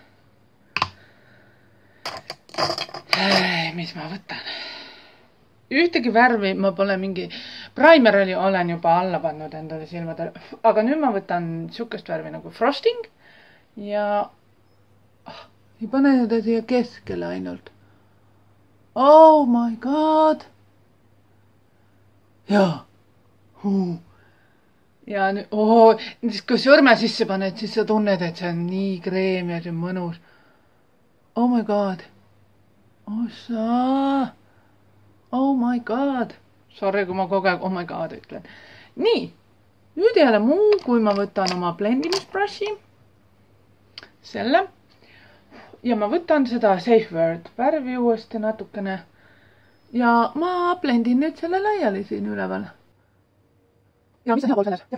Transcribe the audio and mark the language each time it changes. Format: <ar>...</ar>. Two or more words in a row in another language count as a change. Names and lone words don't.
<et>Mis ma võtan? Ühtegi värvi ma pole mingi primerali olen juba alla pannud endale silmadele. Aga nüüd ma võtan sukest värvi nagu frosting. Ja ei pane seda siia keskele ainult.</et> <en>Oh my god.</en> <et>Jaa. Ja nüüd, kui sõrme sisse paned, siis sa tunned, et see on nii kreem ja see on mõnus.</et> <en>Oh my god. Oh my god. Sorry,</en> <et>kui ma kogu aeg</et> <en>oh my god</en> <et>ütlen. Nii. Nüüd ei ole muu, kui ma võtan oma blendimisbrushi. Selle. Ja ma võtan seda Safe Word värvi uuesti natukene. Ja ma blendin nüüd selle laiali siin üleval. Ja mis on hea pool selles?</et>